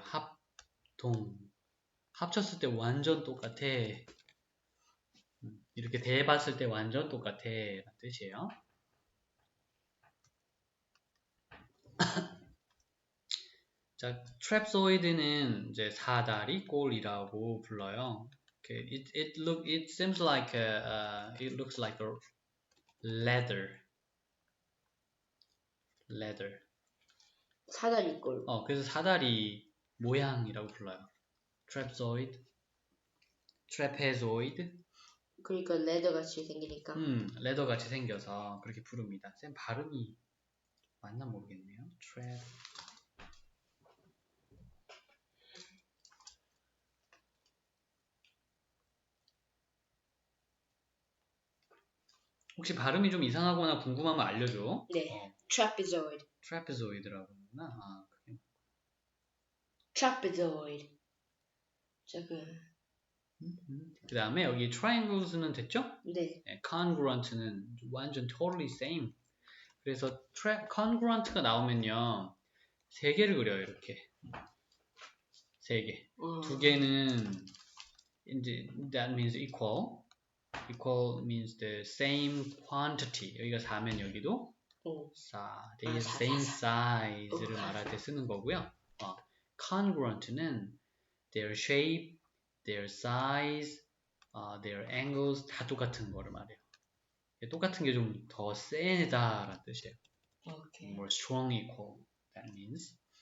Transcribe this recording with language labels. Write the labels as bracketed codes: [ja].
[ko] 합동. 합쳤을 때 완전 똑같아. 이렇게 대봤을 때 완전 똑같아 라는 뜻이에요. 자, 트랩소이드는 이제 사다리 꼴이라고 불러요. [en] Okay. It seems like it looks like a leather. [ko] 사다리 꼴. 그래서 사다리 모양이라고 불러요. 트랩소이드, 트래페조이드. 그러니까 레더 같이 생기니까. 레더 같이 생겨서 그렇게 부릅니다. 쌤 발음이 맞나 모르겠네요. 트랩. 혹시 발음이 좀 이상하거나 궁금하면 알려줘. 네. trapezoid. trapezoid라고 하구나. 그게. [en] trapezoid. [ko] 그 다음에 여기 triangles는 됐죠? 네. congruent는 완전 [en] totally same. [ko] 그래서 congruent가 나오면요. 세 개를 그려요. 이렇게 세 개. 두 개는 이제 [en] that means equal. equal means the same quantity. [ko] 여기가 4면 여기도 4. [en] They have same size [ko] 를 말할 때 쓰는 거고요. congruent는 [en] their shape, their size, their angles [ko] 다 똑같은 거를 말해요. 똑같은 게 좀 더 세다라는 뜻이에요. [en] More strong equal. That means.